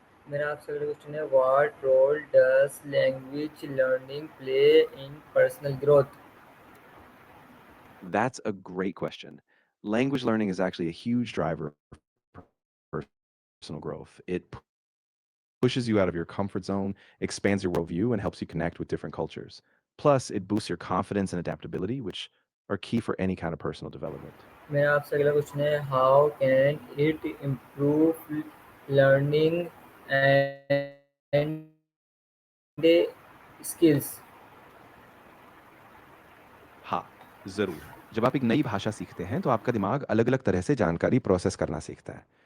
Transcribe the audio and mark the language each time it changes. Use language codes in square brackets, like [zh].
[hi] मेरा आपसे अगला क्वेश्चन है, [en] What role does language learning play in personal growth? That's a great question. Language learning is actually a huge driver of personal growth. It pushes you out of your comfort zone, expands your worldview, and helps you connect with different cultures. Plus, it boosts your confidence and adaptability, which are key for any kind of personal development. [hi] मेरा आपसे अगला question है, [en] How can it improve learning and skills. [hi] हाँ, ज़रूर। जब आप एक नई भाषा सीखते हैं, तो आपका दिमाग अलग-अलग तरह से जानकारी प्रोसेस करना सीखता है।